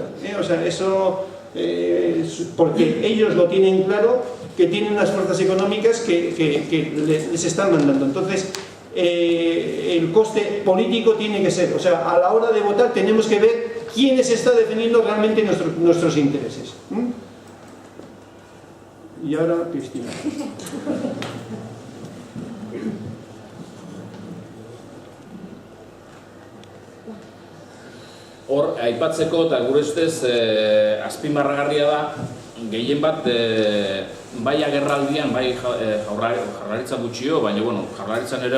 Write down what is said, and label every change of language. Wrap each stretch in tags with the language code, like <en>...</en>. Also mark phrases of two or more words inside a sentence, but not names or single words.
<es>O sea, eso porque ellos lo tienen claro, que tienen unas fuerzas económicas que les están mandando. Entonces, el coste político tiene que ser, o sea, a la hora de votar tenemos que ver quiénes está defendiendo realmente nuestros intereses. y ahora Cristina.</es> <eu>Hor, aipatzeko eta gure ustez azpimarragarria da, gehien bat bai agerraldian, bai jaurlaritza gutxio, baina jaurlaritzan ere</eu>